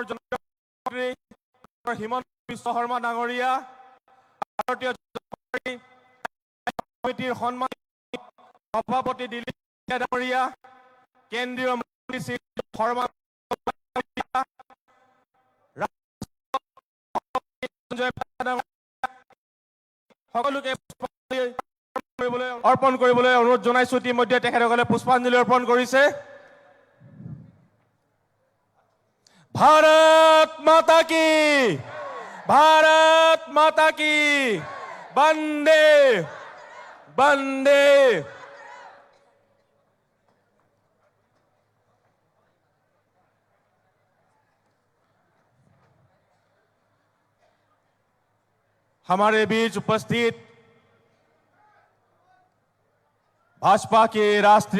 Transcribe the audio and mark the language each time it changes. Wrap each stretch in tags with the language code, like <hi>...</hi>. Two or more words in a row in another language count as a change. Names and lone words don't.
<as>জনপ্ৰিয় হিমন্ত বিশ্ব শৰ্মা ডাঙৰীয়া, ভাৰতীয় জনতা পাৰ্টি সমিতিৰ সন্মানিত সভাপতি দিলীপ ডাঙৰীয়া, কেন্দ্ৰীয় মন্ত্ৰী শ্ৰী শৰ্মা সকলোকে অৰ্পণ কৰিবলৈ অনুৰোধ জনাইছো। ইতিমধ্যে তেখেতসকলে পুষ্পাঞ্জলি অৰ্পণ কৰিছে।</as> <hi>भारत माता की বন্দে বন্দে हमारे बीच उपस्थित भाजपा के राष्ट्रीय</hi>